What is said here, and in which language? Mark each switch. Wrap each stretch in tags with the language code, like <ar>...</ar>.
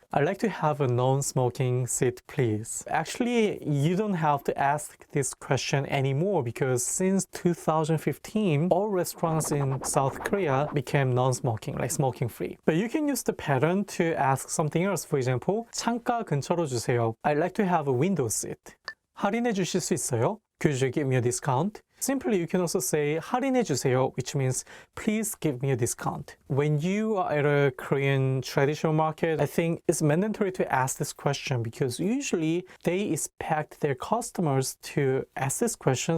<en>I'd like to have a non-smoking seat, please. Actually, you don't have to ask this question anymore because since 2015, all restaurants in South Korea became non-smoking, like smoking-free. But you can use the pattern to ask something else. For example,</en> <ko>창가 근처로 주세요.</ko> <en>I'd like to have a window seat.</en> <ko>할인해 주실 수 있어요?</ko> <en>Could you give me a discount? Simply, you can also say</en> <ko>할인해 주세요,</ko> <en>which means please give me a discount. When you are at a Korean traditional market, I think it's mandatory to ask this question because usually they expect their customers to ask this question.</en>